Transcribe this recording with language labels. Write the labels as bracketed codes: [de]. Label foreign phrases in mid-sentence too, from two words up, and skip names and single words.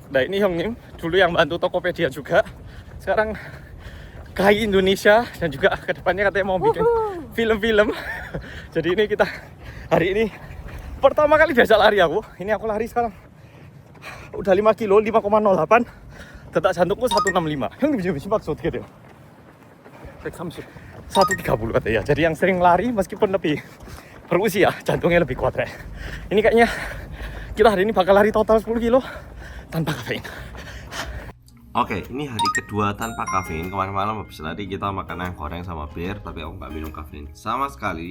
[id] Nah, ini Hyungnim, dulu yang bantu Tokopedia juga. Sekarang Kai Indonesia, dan juga kedepannya katanya mau bikin film-film. Jadi ini kita hari ini pertama kali biasa lari aku. Ini aku lari sekarang udah 5 kilo, 5,08. Detak jantungku 165. [ko] 형님 지금 심박수 어떻게 돼요? [id] 130. 130 katanya. Jadi yang sering lari meskipun lebih berusia, jantungnya lebih kuat ya. Ini kayaknya kita hari ini bakal lari total 10 kilo tanpa kafein. Oke, ini hari kedua tanpa kafein. Kemarin malam habis lari kita makan ayam goreng sama bir, tapi aku nggak minum kafein sama sekali.